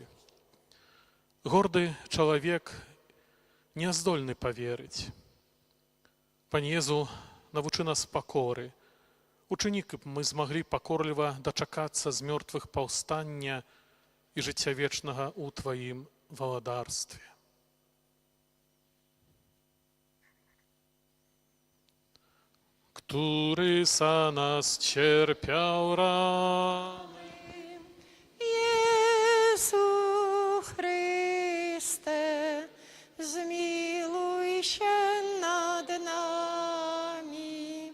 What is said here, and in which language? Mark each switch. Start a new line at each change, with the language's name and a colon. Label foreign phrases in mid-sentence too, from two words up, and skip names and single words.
Belarusian: Горды чалавек не здольны паверыць. Пане Езу, навучы нас пакоры. Учыні, каб мы змаглі пакорліва дачакацца з мёртвых паўстання і жыцця вечнага ў Тваім валадарстве.
Polish: Który za nas cierpiał rany. Jezu Chryste, zmiłuj się nad nami.